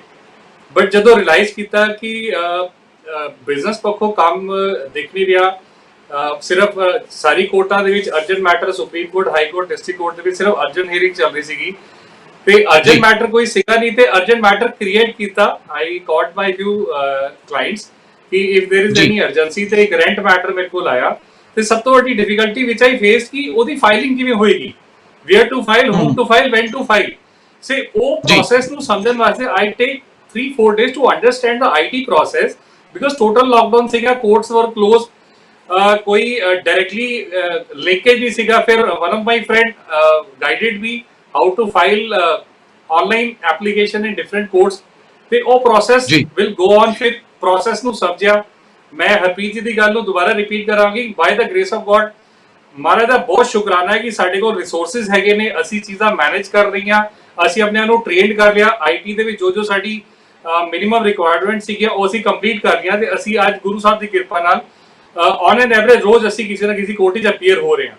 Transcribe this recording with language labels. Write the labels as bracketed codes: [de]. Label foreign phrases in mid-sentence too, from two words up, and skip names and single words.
[pa] ਬਟ ਜਦੋਂ ਰਿਅਲਾਈਜ਼ ਕੀਤਾ ਕਿ ਬਿਜ਼ਨਸ ਪੱਖੋਂ ਕੰਮ ਦਿਖ ਨਹੀਂ ਰਿਹਾ, ਸਿਰਫ ਸਾਰੀ ਕੋਰਟਾਂ ਦੇ ਵਿੱਚ [en] urgent matter, Supreme Court, High Court, District Court [pa] ਦੇ ਵਿੱਚ ਸਿਰਫ [en] urgent hearing [pa] ਚੱਲ ਰਹੀ ਸੀਗੀ, ਤੇ [en] urgent matter [pa] ਕੋਈ ਸੀਗਾ ਨਹੀਂ, ਤੇ [en] urgent matter create [pa] ਕੀਤਾ। [en] I caught my few clients ਕਿ if there is any urgency, [pa] ਤੇ ਇੱਕ [en] rent matter [pa] ਮੇਰੇ ਕੋਲ ਆਇਆ, ਤੇ ਸਭ ਤੋਂ ਵੱਡੀ ਡਿਫਿਕਲਟੀ ਵਿਚ [en] I face [pa] ਕਿ ਉਹਦੀ ਫਾਈਲਿੰਗ ਕਿਵੇਂ ਹੋਏਗੀ, [en] where to file, whom to file, when to file, ਵੈਨ ਟੂ ਫਾਈਲ। ਸੇ [pa] ਉਹ ਪ੍ਰੋਸੈਸ ਨੂੰ ਸਮਝਣ ਵਾਸਤੇ [en] I take 3-4 days to understand the IT process, because total lockdown ਸੀਗਾ, courts were closed, ਕੋਈ directly linkage [pa] ਨਹੀਂ ਸੀਗਾ। [en] ਫਿਰ one of my friend guided me how to file online application in different courts, [pa] ਤੇ ਉਹ [en] process will go on। [pa] ਫਿਰ process ਨੂੰ ਸਮਝਿਆ। ਮੈਂ ਹਰਪ੍ਰੀਤ ਜੀ ਦੀ ਗੱਲ ਨੂੰ ਦੁਬਾਰਾ ਰਿਪੀਟ ਕਰਾਂਗੀ, [en] by the grace of God, [pa] ਮਹਾਰਾਜ ਦਾ ਬਹੁਤ ਸ਼ੁਕਰਾਨਾ ਹੈ ਕਿ ਸਾਡੇ ਕੋਲ ਰਿਸੋਰਸਿਸ ਹੈਗੇ ਨੇ, ਅਸੀਂ ਚੀਜ਼ਾਂ ਮੈਨੇਜ ਕਰ ਰਹੀਆਂ, ਅਸੀਂ ਆਪਣੇ ਨੂੰ ਟ੍ਰੇਨਡ ਕਰ ਲਿਆ। IT ਦੇ ਵਿੱਚ ਜੋ ਸਾਡੀ [en] minimum requirement [pa] ਸੀਗੀ ਉਹ ਅਸੀਂ ਕੰਪਲੀਟ ਕਰ ਲਿਆ, ਤੇ ਅਸੀਂ ਅੱਜ ਗੁਰੂ ਸਾਹਿਬ ਦੀ ਕਿਰਪਾ ਨਾਲ [en] on an average [pa] ਰੋਜ਼ ਅਸੀਂ ਕਿਸੇ ਨਾ ਕਿਸੇ ਕੋਰਟ 'ਚ ਅਪੀਅਰ ਹੋ ਰਹੇ ਹਾਂ।